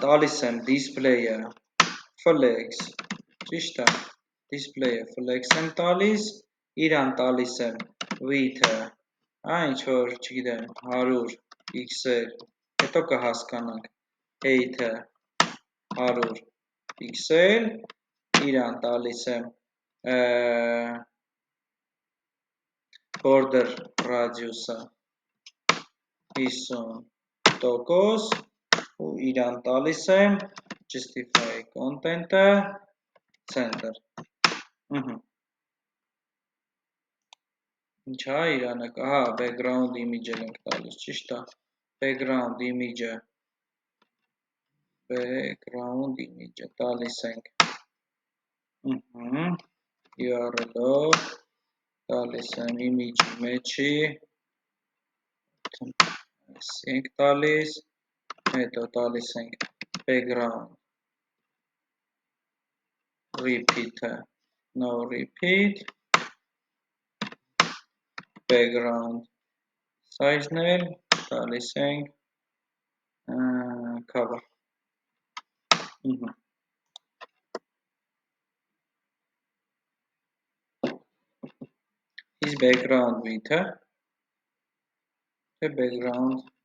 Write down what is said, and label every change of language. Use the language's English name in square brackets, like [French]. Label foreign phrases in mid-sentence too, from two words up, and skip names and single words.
[Armenian] տալիս եմ [English] display-ը flex, [Armenian] ճիշտ է, [English] display-ը flex [Armenian] եմ տալիս, իրան տալիս եմ width-ը, ինչ-որ, չգիտեմ, 100 pixel, հետո կհասկանանք, height-ը 100 pixel, իրան տալիս եմ [English] border radius-ը [Armenian] 50%, ու իրան տալիս եմ [English] justify content-ը center, [Armenian] ինչ հա իրանը, հա, [English] background image [Armenian] էլ ենք տալիս, ճիշտ է, [English] background image-ը [Armenian] տալիս ենք, URL-ով, տալիս եմ image-ի մեջի, ենք տալիս, հետո տալիս ենք [English] background, repeat-ը, no repeat, background size-ն [Armenian] էլ տալիս ենք cover, [English] is background width-ը, թե background